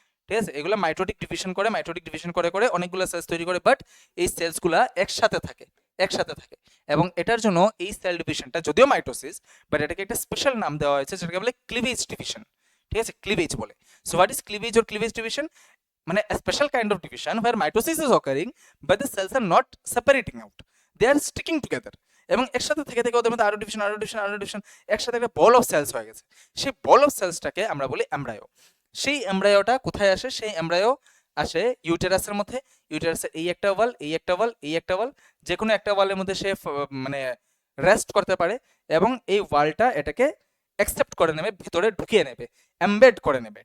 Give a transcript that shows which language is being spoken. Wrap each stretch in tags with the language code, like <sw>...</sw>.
<bn>ঠিক আছে, এগুলো মাইটোটিক ডিভিশন করে করে অনেকগুলো সেলস তৈরি করে, বাট এই সেলসগুলা একসাথে থাকে এবং এটার জন্য এই সেল ডিভিশনটা যদিও মাইটোসিস, বাট এটাকে একটা স্পেশাল নাম দেওয়া হয়েছে যেটাকে বলে ক্লিভেজ ডিভিশন। ঠিক আছে, ক্লিভেজ বলে।</bn> <en>So what is cleavage or cleavage division? মানে a special kind of division where mitosis is occurring but the cells are not separating out, they are sticking together</en> <bn>এবং একসাথে থেকে থেকে ওদের মধ্যে আরো ডিভিশন একসাথে একটা বল অফ সেলস হয়ে গেছে। সেই বল অফ সেলসটাকে আমরা বলি এমব্রায়ো। সেই এমব্রায়োটা কোথায় আসে? সেই এমব্রায়ো আসে ইউটেরাসের মধ্যে। ইউটেরাসের এই একটা ওয়াল, যে কোনো একটা ওয়ালের মধ্যে সে মানে রেস্ট করতে পারে এবং এই ওয়ালটা এটাকে অ্যাকসেপ্ট করে নেবে, ভিতরে ঢুকিয়ে নেবে, এমবেড করে নেবে।</bn>